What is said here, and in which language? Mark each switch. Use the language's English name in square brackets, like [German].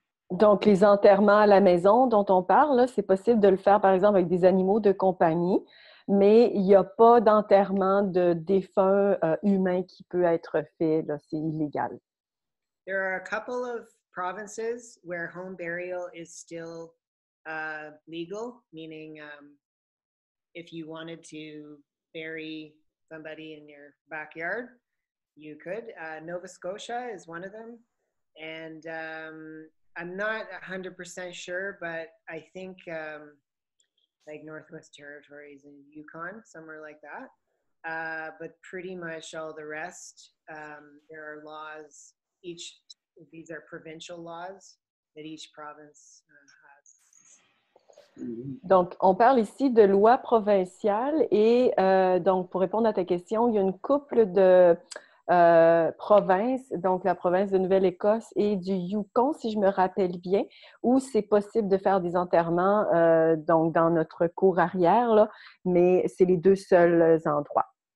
[French] Donc, les enterrements à la maison dont on parle, c'est possible de le faire, par exemple, avec des animaux de compagnie, mais il n'y a pas d'enterrement de défunts humains qui peut être fait. C'est illégal. [English] There are a couple of provinces where home burial is still legal, meaning if you wanted to bury somebody in your backyard, you could. Nova Scotia is one of them. And I'm not 100% sure, but I think like Northwest Territories and Yukon, somewhere like that. but pretty much all the rest, there are laws, these are provincial laws that each province has. [French] Donc, on parle ici de lois provinciales et donc, pour répondre à ta question, il y a une couple de provinces, donc la province de Nouvelle-Écosse et du Yukon, si je me rappelle bien, où c'est possible de faire des enterrements donc dans notre cour arrière, là, mais c'est les deux seuls endroits.